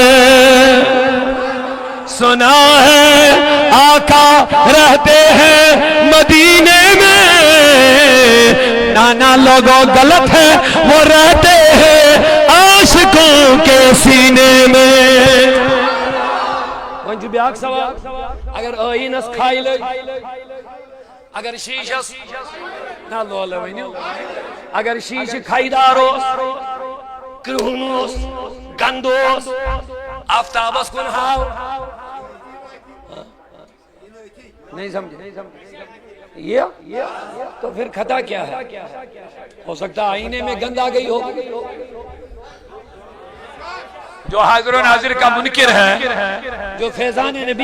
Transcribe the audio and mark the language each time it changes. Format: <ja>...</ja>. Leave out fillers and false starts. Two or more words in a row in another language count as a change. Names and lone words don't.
<ur>آقا رہتے ہیں مدینے میں نانا لوگوں غلط ہے وہ رہتے ہیں عاشقوں کے سینے میں</ur> <ks>ونجو بیاک سوال اگر آئینس کھائی لئی اگر شیشس نا لولے ونیو اگر شیش کھائی داروس کرہنوس گندوس آفتابس کن ہاو</ks> <ur>نہیں سمجھے یہ تو پھر خطا کیا ہے ہو سکتا آئینے میں گند آ گئی ہو جو حاضر و ناظر کا منکر ہے جو فیضان نبی</ur>